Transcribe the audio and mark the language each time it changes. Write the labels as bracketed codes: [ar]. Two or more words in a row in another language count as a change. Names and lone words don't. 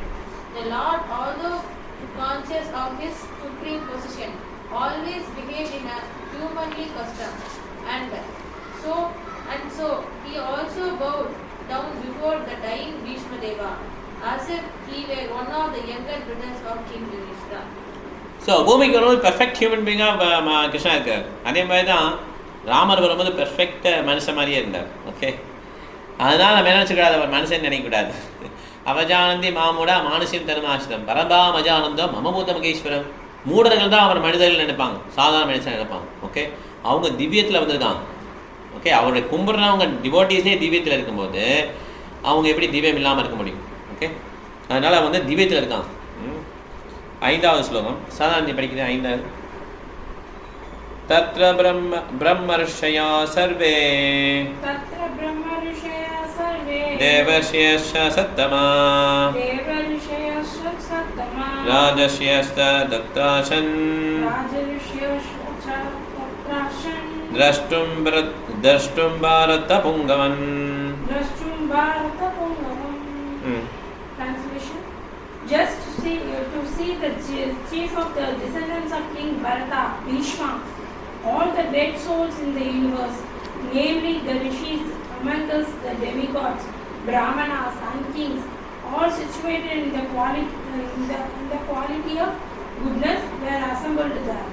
[en] The Lord, although conscious of his supreme position, always behaved in a humanly custom, and so he also bowed down before the dying Bhishma Deva, as if he were one of the younger brothers of King Yudhishthira. [ta] ஸோ பூமிக்கு வரும்போது [en] perfect human beingஆக [ta] கிருஷ்ணா இருக்கார். அதே மாதிரி தான் ராமர் வரும்போது பெர்ஃபெக்ட் மனுஷன் மாதிரியே இருந்தார். ஓகே, அதனால் நம்ம என்ன நினச்சிக்கூடாது, அவர் மனுஷன் நினைக்கக்கூடாது. [sa] अवजानन्ति मामूढा मानुषियम् तरुमासितम् परभा मजानन्तम् ममभूत महेश्वरम्. [ta] மூடர்கள் தான் அவர் மனிதர்கள் நினைப்பாங்க, சாதாரண மனுஷன் நினைப்பாங்க. ஓகே, அவங்க திவ்யத்தில் வந்திருக்காங்க. ஓகே, அவருடைய கும்பிட்றவங்க டிவோட்டீஸே திவ்யத்தில் இருக்கும்போது அவங்க எப்படி திவ்யம் இல்லாமல் இருக்க முடியும்? ஓகே, அதனால் வந்து திவ்யத்தில் இருக்காங்க. 5வது ஸ்லோகம். சாதாரண படிக்கிறது 5வது. [sa] तत्र ब्रह्मर्षया सर्वे तत्र ब्रह्म ऋषयः सर्वे देवर्षयश्च सत्तमा देवऋषयश्च सत्तमा राजर्षयश्च दत्ताशन् राजऋषयश्च तत्राशन् द्रष्टुं भारतपुङ्गवन् द्रष्टुं भारतपुङ्गवम्. [en] Translation: Just to see the chief of the descendants of King Bharata, Bhishma, all the great souls in the universe, namely the rishis, among us the demigods, brahmanas and kings, all situated in the quality of goodness, were assembled there.